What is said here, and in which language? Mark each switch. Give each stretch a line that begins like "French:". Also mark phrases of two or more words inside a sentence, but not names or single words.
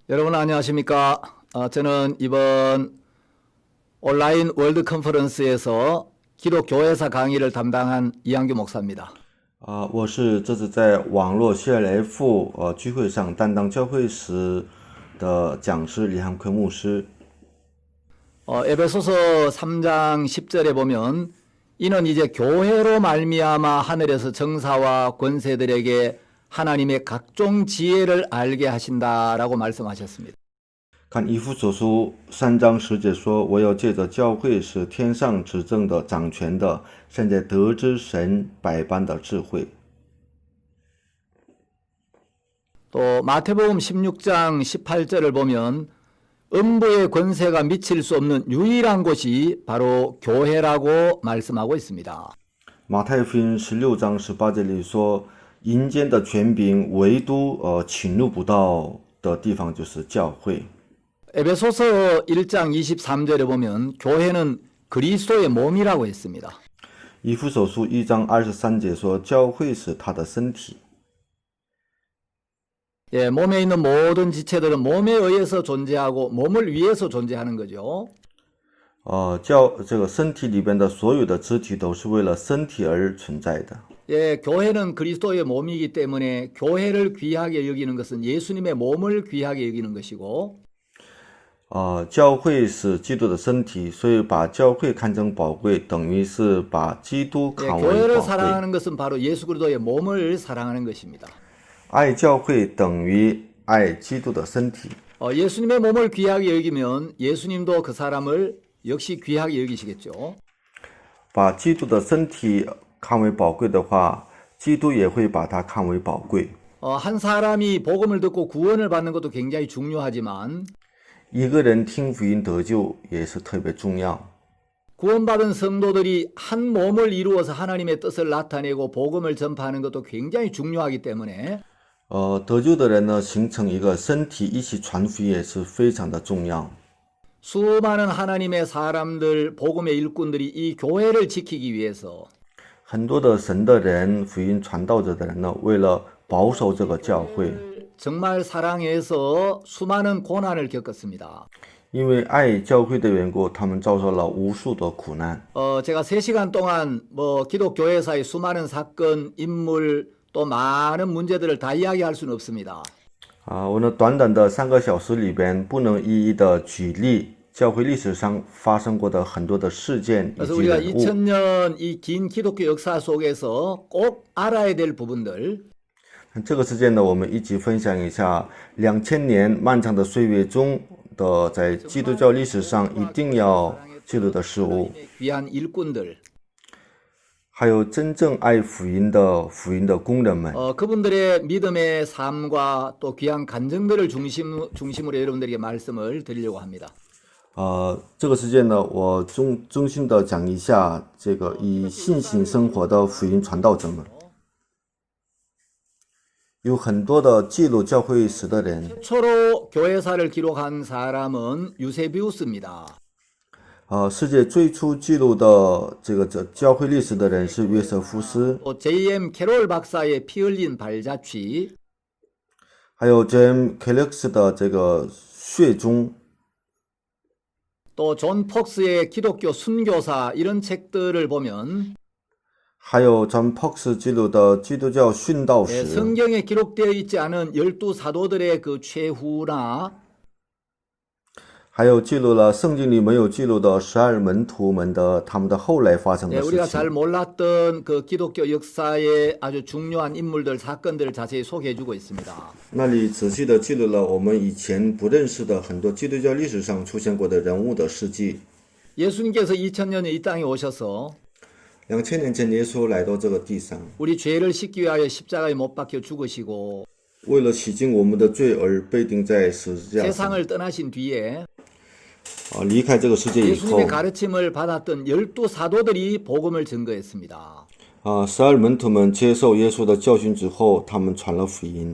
Korean: 여러분 안녕하십니까? 저는 이번 온라인 월드 컨퍼런스에서 기독교회사 강의를 담당한 이한규 목사입니다.
Chinese: 我是这次在网络 CLF 聚会上担当教会时的讲师李汉奎牧师。
Korean: 에베소서 3장 10절에 보면 이는 이제 교회로 말미암아 하늘에서 정사와 권세들에게 하나님의 각종 지혜를 알게 하신다라고 말씀하셨습니다.
Chinese: 看以弗所书3章10节说，我要借着教会使天上执政的、掌权的，现在得知神百般的智慧。
Korean: 또 마태복음 16장 18절을 보면 음부의 권세가 미칠 수 없는 유일한 곳이 바로 교회라고 말씀하고 있습니다.
Chinese: 马太福音16章18节里说，阴间的权柄唯独侵入不到的地方就是教会。
Korean: 에베소서 1장 23절에 보면 교회는 그리스도의 몸이라고 했습니다.
Chinese: 以弗所书1章23节说，教会是他的身体。
Korean: 예, 몸에 있는 모든 지체들은 몸에 의해서 존재하고 몸을 위해서 존재하는 거죠.
Chinese: 这个身体里边的所有的肢体都是为了身体而存在的。
Korean: 예, 교회는 그리스도의 몸이기 때문에 교회를 귀하게 여기는 것은 예수님의 몸을 귀하게 여기는 것이고
Chinese: 教会是基督的身体，所以把教会看成宝贵，等于是把基督
Korean: 예,
Chinese: 看为
Korean: 교회를
Chinese: 宝贵。
Korean: 사랑하는 것은 바로 예수 그리스도의 몸을 사랑하는 것입니다.
Chinese: 爱教会等于爱基督的身体。
Korean: 예수님의 몸을 귀하게 여기면 예수님도 그 사람을 역시 귀하게 여기시겠죠.
Chinese: 把基督的身体看为宝贵的话，基督也会把它看为宝贵。
Korean: 한 사람이 복음을 듣고 구원을 받는 것도 굉장히 중요하지만
Chinese: 一个人听福音得救也是特别重要。
Korean: 구원받은 성도들이 한 몸을 이루어서 하나님의 뜻을 나타내고 복음을 전파하는 것도 굉장히 중요하기 때문에
Chinese: 得救的人呢，形成一个身体，一起传福音也是非常的重要。
Korean: 수많은 하나님의 사람들, 복음의 일꾼들이 이 교회를 지키기 위해서
Chinese: 很多的神的人，福音传道者的人呢，为了保守这个教会，
Korean: 정말 사랑해서 수많은 고난을 겪었습니다.
Chinese: 因为爱教会的缘故，他们遭受了无数的苦难。
Korean: 제가 3시간 동안 기독교회사의 수많은 사건, 인물, 또 많은 문제들을 다 이야기할 수는 없습니다.
Chinese: 我呢，短短的3个小时里边，不能一一的举例教会历史上发生过的很多的事件以
Korean: 그래서
Chinese: 及
Korean: 우리가
Chinese: 人物。
Korean: 2000년 이 긴 기독교 역사 속에서 꼭 알아야 될 부분들
Chinese: 这个事件呢，我们一起分享一下2000年漫长的岁月中的在基督教历史上一定要记录的事物，
Korean: 귀한 일꾼들
Chinese: 还有真正爱福音的工人们。
Korean: 그분들의 믿음의 삶과 또 귀한 간증들을 중심으로 여러분들에게 말씀을 드리려고 합니다.
Chinese: 这个事件呢，我衷心的讲一下这个以信心生活的福音传道者们。有很多的记录教会史的人。
Korean: 최초로 교회사를 기록한 사람은 유세비우스입니다.
Chinese: 世界最初记录的这个教会历史的人是约瑟夫斯，
Korean: 또 J.M. 캐롤 박사의 피 흘린 발자취,
Chinese: 还有 J.M. 켈렉스的这个血中，
Korean: 또 존 폭스의 기독교 순교사 이런 책들을 보면
Chinese: 还有 존 폭스 记录的基督教殉道史，
Korean: 성경에 기록되어 있지 않은 12사도들의 그 최후나
Chinese: 还有记录了圣经里没有记录的12门徒们的他们的后来发生的事
Korean: 우리가
Chinese: 情。
Korean: 잘 몰랐던 그 기독교 역사의 아주 중요한 인물들, 사건들을 자세히 소개해주고 있습니다.
Chinese: 那里仔细的记录了我们以前不认识的很多基督教历史上出现过的人物的事迹。
Korean: 예수님께서 2000년에 이 땅에 오셔서
Chinese: 2000 年前耶稣来到这个地上，
Korean: 우리 죄를 씻기 위하여 십자가에 못 박혀 죽으시고
Chinese: 为了洗净我们的罪而被钉在十字架上。
Korean: 세상을 떠나신 뒤에
Chinese: 离开这个世界以后，
Korean: 예수님의 가르침을 받았던 12사도들이 복음을 증거했습니다.
Chinese: 12 门徒们接受耶稣的教训之后，他们传了福音。